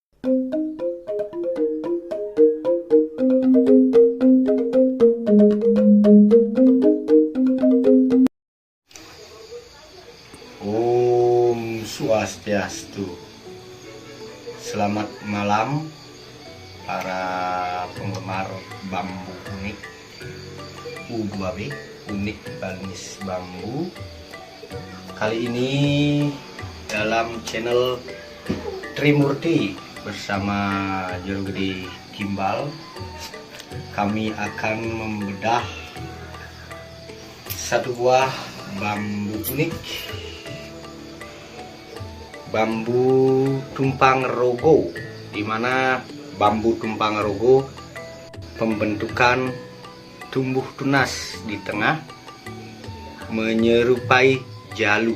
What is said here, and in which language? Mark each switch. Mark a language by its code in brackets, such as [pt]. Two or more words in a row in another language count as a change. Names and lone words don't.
[ban] Om Swastiastu. [id] Selamat malam para penggemar bambu unik U2B, unik Balinese bambu. Kali ini dalam channel Trimurti bersama Jero Gede Gimbal, kami akan membedah satu buah bambu unik, bambu tumpang rogo, di mana bambu tumpang rogo pembentukan tumbuh tunas di tengah menyerupai jalu.